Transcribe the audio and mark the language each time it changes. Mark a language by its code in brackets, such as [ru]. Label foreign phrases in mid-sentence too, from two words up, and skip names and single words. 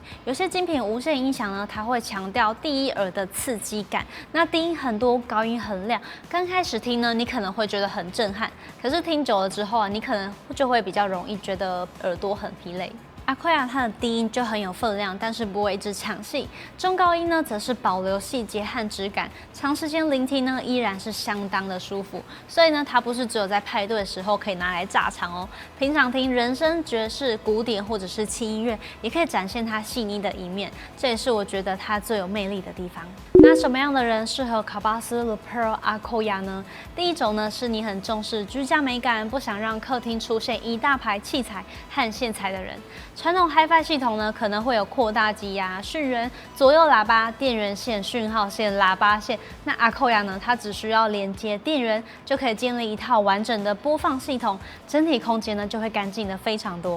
[zh] 有些精品無線音響呢，它會強調第一耳的刺激感，那低音很多，高音很亮。剛開始聽呢，你可能會覺得很震撼，可是聽久了之後啊，你可能就會比較容易覺得耳朵很疲累。Akoya它的低音就很有分量，但是不會一直搶戲。中高音呢，則是保留細節和質感，長時間聆聽呢，依然是相當的舒服。所以呢，它不是只有在派对的時候可以拿來炸場哦。平常聽人声、爵士、古典或者是輕音樂，也可以展現它細膩的一面。這也是我覺得它最有魅力的地方。那什麼樣的人適合卡巴斯 The Pearl Akoya 呢？第一種呢，是你很重視居家美感，不想讓客廳出現一大排器材和線材的人。傳統 Hi-Fi 系統呢，可能會有擴大機呀、訊源、左右喇叭、電源線、訊號線、喇叭線。那 Akoya 呢，它只需要連接電源，就可以建立一套完整的播放系統，整體空間呢就會乾淨的非常多。